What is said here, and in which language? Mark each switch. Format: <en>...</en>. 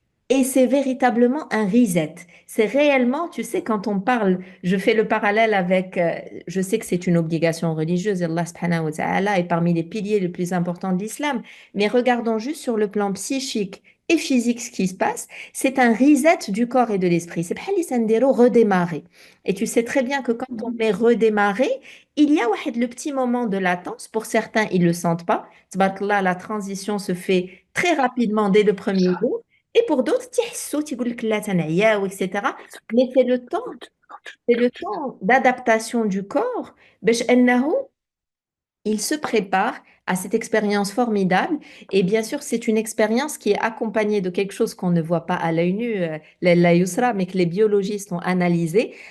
<fr>Et c'est véritablement un reset. C'est réellement, tu sais, quand on parle, je fais le parallèle avec, je sais que c'est une obligation religieuse, Allah subhanahu wa ta'ala est parmi les piliers les plus importants de l'islam, mais regardons juste sur le plan psychique et physique ce qui se passe, c'est un reset du corps et de l'esprit. C'est</fr> <ar>bhali sendero</ar> <fr>redémarrer. Et tu sais très bien que quand on met redémarrer, il y a</fr> <ar>wahed,</ar> <fr>le petit moment de latence. Pour certains, ils ne le sentent pas. Tabarakallah, la transition se fait très rapidement dès le premier jour. Et pour d'autres,</fr> <ar>تيحسوا تيقول لك لا تنعياو, etc.</ar> <fr>Mais c'est le temps d'adaptation du corps</fr> <ar>باش أنه</ar> <fr>il se prépare à cette expérience formidable. Et bien sûr, c'est une expérience qui est accompagnée de quelque chose qu'on ne voit pas à l'œil nu, la yusra, mais que les biologistes ont analysé.</fr>